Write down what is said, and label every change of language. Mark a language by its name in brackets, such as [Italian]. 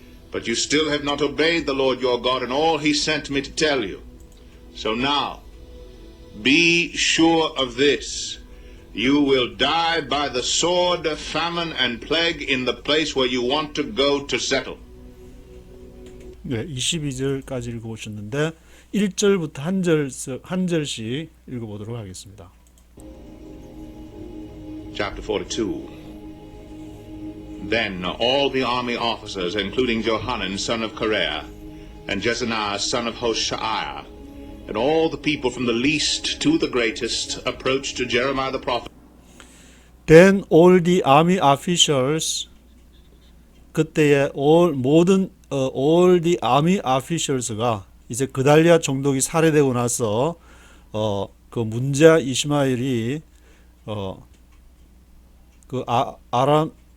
[English] But you still have not obeyed the Lord your God and all he sent me to tell you. So now, be sure of this. You will die by the sword, famine, and plague in the place where you want to go to settle. [Korean] 네, 22절까지 읽어보셨는데 1절부터 한 절씩 읽어보도록 하겠습니다. [English] Chapter 42. Then all the army officers, including Johanan son of Kareah, and Jezaniah son of Hoshaiah, and all the people from the least to the greatest, approached to Jeremiah the prophet. Then all the army officials, [Korean] 그때의 [English] all the army officials [Korean] 가 이제 그달리아 총독이 살해되고 나서 그 문자 이스마엘이 그 아람